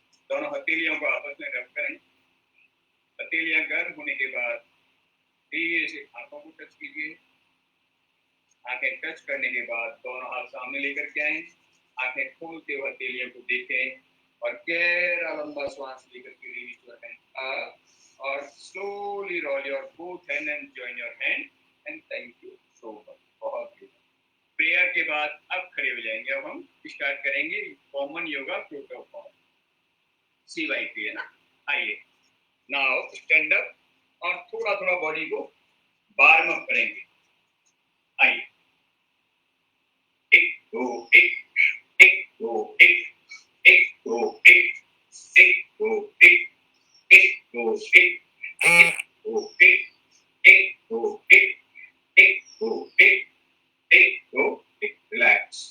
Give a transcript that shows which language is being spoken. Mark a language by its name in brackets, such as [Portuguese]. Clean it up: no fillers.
[Hindi] दोनों हथेलियों को आपस में रब करें. हथेलियां गर्म होने के बाद धीरे से आंखों को टच कीजिए. आंखें टच करने के बाद दोनों हाथ सामने लेकर के आए. आंखें खोलते हुए हथेलियों को देखें और गहरा लंबा श्वास लेकर के रिलीज करें. और [English] slowly roll your both hand and join your hand and thank you so much. [Hindi] बहुत प्रेयर के बाद अब खड़े हो जाएंगे. अब हम स्टार्ट करेंगे कॉमन योगा प्रोटोकॉल. CYP है ना. आइए [English] now stand up [Hindi] और थोड़ा थोड़ा बॉडी को [English] warm up [Hindi] करेंगे. आइए 1 2 1 1 2 1 1 2 1 1 2 1 1 2 1 1 2 1 1 2 1 1 2 1 1 2 1. रिलैक्स.